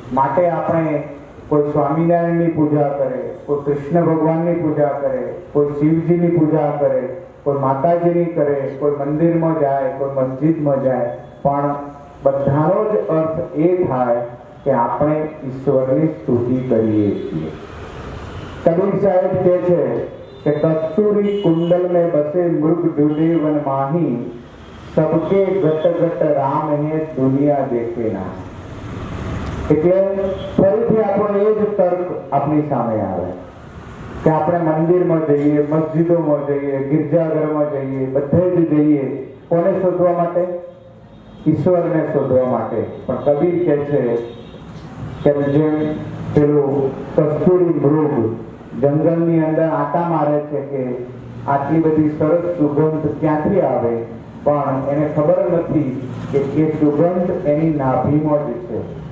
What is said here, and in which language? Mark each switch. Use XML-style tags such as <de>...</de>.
<gu>માટે આપણે કોઈ સ્વામિનારાયણની પૂજા કરે, કોઈ કૃષ્ણ ભગવાનની પૂજા કરે, કોઈ શિવજીની પૂજા કરે, કોઈ માતાજીની કરે, કોઈ મંદિરમાં જાય, કોઈ મસ્જિદમાં જાય, પણ બધાનો જ અર્થ એ થાય કે આપણે ઈશ્વરની સ્તુતિ કરીએ છીએ. કબીર સાહેબ કહે છે કે</gu> <hi>કસ્તુરી કુંડલ में बसे मृग डूले वन माही सबके गट गट राम है दुनिया देखे ना.</hi> <gu>એટલે ફરીથી આપણો એ જ તર્ક આપણી સામે આવે કે આપણે મંદિરમાં જઈએ, મસ્જિદોમાં જઈએ, ગિરજાઘરમાં જઈએ, બધે જ જઈએ કોને શોધવા માટે? ઈશ્વરને શોધવા માટે. પણ કબીર કહે છે કે જેમ પેલું કસ્તુરી મૃગ જંગલની અંદર આટા મારે છે કે આટલી બધી સરસ સુગંધ ક્યાંથી આવે, પણ એને ખબર નથી કે એ સુગંધ એની નાભીમાં જ છે.</gu>